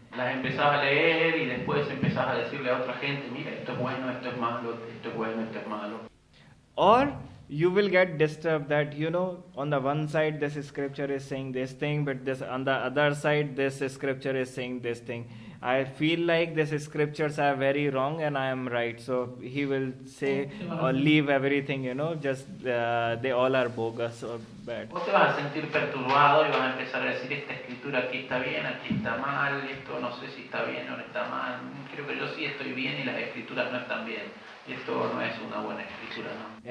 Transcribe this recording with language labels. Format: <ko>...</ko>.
<es>Las empezás a leer y después empezás a decirle a otra gente, mira, esto es bueno, esto es malo, esto es bueno, esto es malo.</es> <en>Or you will get disturbed that on the one side this scripture is saying this thing, but this on the other side this scripture is saying this thing. I feel like these scriptures are very wrong and I am right. So he will say or leave everything, just they all are bogus or bad.</en> <es>Vos te vas a sentir perturbado y vas a empezar a decir, esta escritura aquí está bien, aquí está mal, esto no sé si está bien o no está mal, creo que yo sí estoy bien y las escrituras no están bien. Y esto no es una buena escritura, ¿no?</es>